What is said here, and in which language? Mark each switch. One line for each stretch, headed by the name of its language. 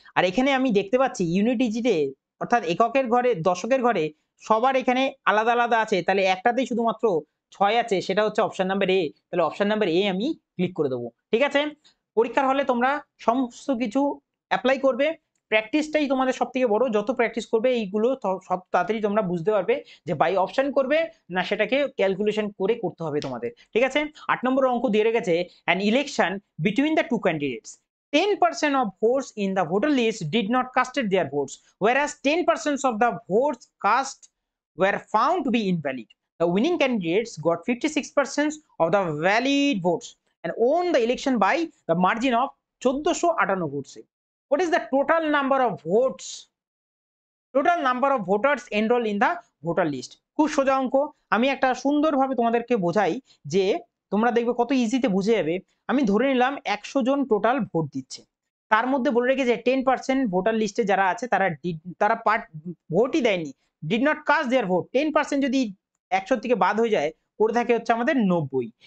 Bangla: আর এখানে আমি দেখতে পাচ্ছি ইউনিট ডিজিটে অর্থাৎ এককের ঘরে, দশকের ঘরে সবার এখানে আলাদা আলাদা আছে, তাহলে একটাতেই শুধুমাত্র 6 আছে, সেটা হচ্ছে অপশন নাম্বার এ। তাহলে অপশন নাম্বার এ আমি ক্লিক করে দেবো। ঠিক আছে? পরীক্ষার হলে তোমরা সমস্ত কিছু অ্যাপ্লাই করবে। প্র্যাকটিসটাই তোমাদের সবথেকে বড়। যত প্র্যাকটিস করবে এইগুলো সব তাড়াতাড়ি তোমরা বুঝতে পারবে যে বাই অপশন করবে না সেটাকে ক্যালকুলেশন করে করতে হবে তোমাদের। ঠিক আছে?
English: 8
Bangla: নম্বর অঙ্ক দিয়ে রেখেছে
English: an election between the two candidates. 10% of votes in the voter list did not casted their votes, whereas 10% of the votes cast were found to be invalid. The winning candidates got 56% of the valid votes and won the election by the margin of 1458 votes. What is the total number of votes? Total number of voters enrolled in the voter list.
Bangla: খুব সোজা অঙ্ক। আমি একটা সুন্দরভাবে তোমাদেরকে বোঝাই যে তোমরা দেখবে কত ইজিতে বুঝে যাবে। আমি ধরে নিলাম 100 জন টোটাল ভোট দিচ্ছে। তার মধ্যে বলে রেখেছে 10% ভোটার লিস্টে যারা আছে তারা ভোটই দেয়নি,
English: Did not cast their vote.
Bangla: 10% যদি 100 থেকে বাদ হয়ে যায়, করে থাকে হচ্ছে আমাদের 90।